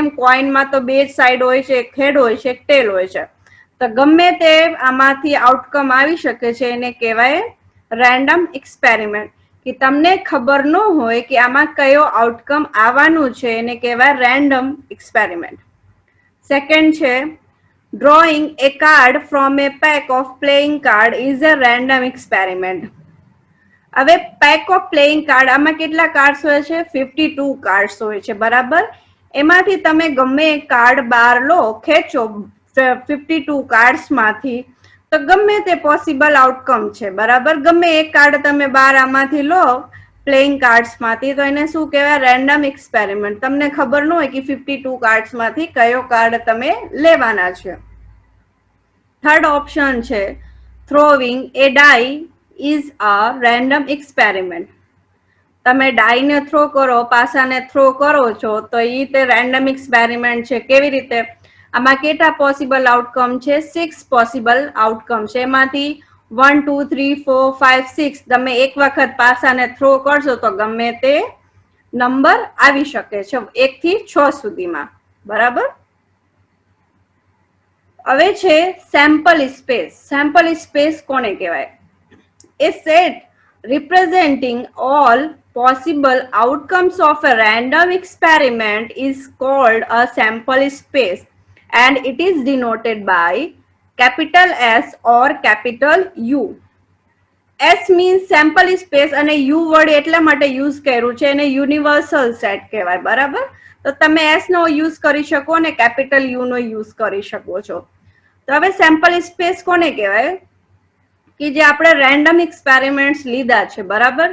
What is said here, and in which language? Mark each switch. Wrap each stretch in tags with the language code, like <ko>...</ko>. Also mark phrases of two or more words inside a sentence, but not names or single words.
<gu>કોઇનમાં તો બે જ સાઈડ હોય છે, એક હેડ હોય છે, એક ટેલ હોય છે. તો ગમે તે આમાંથી આઉટકમ આવી શકે છે, એને કહેવાય</gu> <en>random experiment.</en> <gu>કે તમને ખબર ન હોય કે આમાં કયો આઉટકમ આવવાનું છે, એને કહેવાય</gu> <en>random experiment.</en> <gu>સેકન્ડ છે</gu> <en>drawing a card from a pack of playing card is a random experiment.</en> <gu>હવે</gu> <en>pack of playing card,</en> <gu>આમાં કેટલા કાર્ડ્સ હોય છે? 52 કાર્ડ્સ હોય છે. બરાબર. એમાંથી તમે ગમે એક કાર્ડ બહાર લો, ખેંચો 52 કાર્ડ્સ માંથી, તો ગમે તે</gu> <en>possible outcome</en> <gu>છે. બરાબર. ગમે એક કાર્ડ તમે બહાર આમાંથી લો</gu> <en>playing cards</en> <gu>માંથી, તો એને શું કહેવાય?</gu> <en>random experiment.</en> <gu>તમને ખબર ન હોય કે 52 કાર્ડ્સ માંથી કયો કાર્ડ તમે લેવાના છે. થર્ડ ઓપ્શન છે</gu> <en>throwing a die is a random experiment.</en> <gu>તમે ડાઈને થ્રો કરો, પાસાને થ્રો કરો છો, તો એ તે</gu> <en>random experiment</en> <gu>છે. કેવી રીતે? આમાં કેટલા</gu> <en>possible outcome</en> <gu>છે? 6</gu> <en>possible outcome</en> <gu>છે. એમાંથી 1, 2, 3, 4, 5, 6 તમે એક વખત પાસાને થ્રો કરશો તો ગમે તે નંબર આવી શકે છે, 1 થી 6 સુધીમાં. બરાબર. હવે છે</gu> <en>sample space. sample space</en> <gu>કોને કહેવાય?</gu> <en>A set representing all possible outcomes of a random experiment is called a sample space, and it is denoted by capital S or capital U. S means sample space</en> <gu>અને U વર્ડ એટલા માટે યુઝ કર્યું છે, એને</gu> <en>universal set</en> <gu>કહેવાય. બરાબર. તો તમે S નો યુઝ કરી શકો અને કેપિટલ U નો યુઝ કરી શકો છો. તો હવે</gu> <en>sample space</en> <gu>કોને કહેવાય? કે જે આપણે</gu> <en>random experiments</en> <gu>લીધા છે. બરાબર.</gu>